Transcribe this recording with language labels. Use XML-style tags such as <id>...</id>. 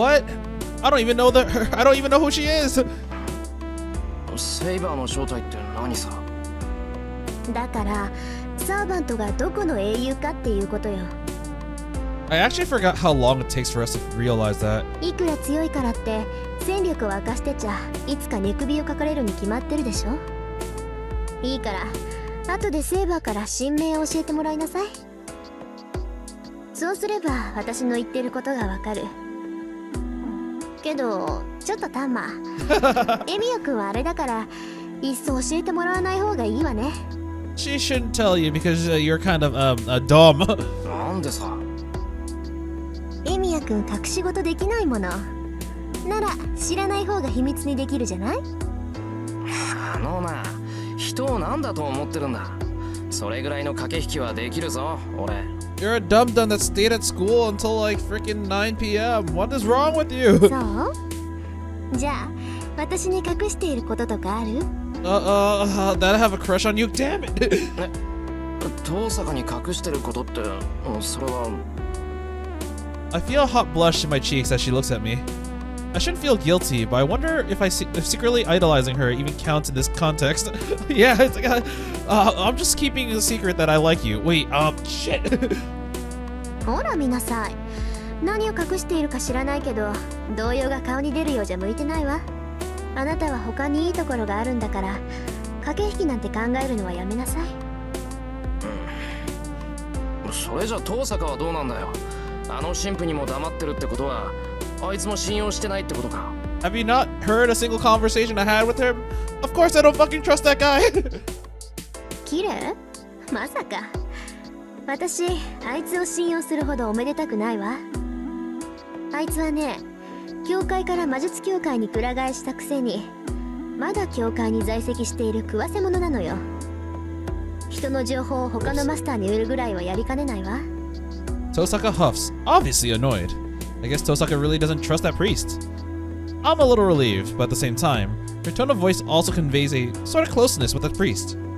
<en>What? I don't even know who she is.</en> <ja>セイバーの正体って何さ？だからサーバントがどこの英雄かっていうことよ。</ja> <en>I actually forgot how long it takes for us to realize that.</en> <ja>いくら強いからって戦力を明かしてちゃいつか寝首をかかれるに決まってるでしょ。いいから後でセーバーから新名を教えてもらいなさい。そうすれば私の言ってることがわかる。けどちょっとタンマエミヤ君はあれだからいっそ教えてもらわない方がいいわね。</ja> <en>She shouldn't tell you because you're kind of dumb.</en> <ja>なんでさ。エミヤ君隠し事できないものなら知らない方が秘密にできるじゃない。あのな、人を何だと思ってるんだ。それぐらいの駆け引きはできるぞ俺。</ja> <en>You're a dum-dum that stayed at school until like freaking 9 p.m. What is wrong with you?</en> <ja>そうじゃあ私に隠していることとかある？</ja> <en>That I have a crush on you? Damn it!</en> <ja>遠坂に隠してることってそれは。</ja> <en>I feel a hot blush in my cheeks as she looks at me. I shouldn't feel guilty, but I wonder if if secretly idolizing her even counts in this context. Yeah, it's like, I'm just keeping a secret that I like you. Wait, shit.</en> <ja>ほら見なさい。何を隠しているか知らないけど動揺が顔に出るようじゃ向いてないわ。あなたは他にいいところがあるんだから駆け引きなんて考えるのはやめなさい。それじゃ遠坂はどうなんだよ。あの神父にも黙ってるってことはあいつも信用してないってことか。</ja> <en>Have you not heard a single conversation I had with him? Of course I don't fucking trust that guy.</en> <ja>キレ？まさか。私あいつを信用するほどおめでたくないわ。あいつはね、教会から魔術協会にくら替えしたくせにまだ教会に在籍している食わせ者なのよ。人の情報を他のマスターに売るぐらいはやりかねないわ。</ja> <en>Tohsaka huffs, obviously annoyed. I guess Tohsaka really doesn't trust that priest. I'm a little relieved, but at the same time, her tone of voice also conveys a sort of closeness with the priest.</en>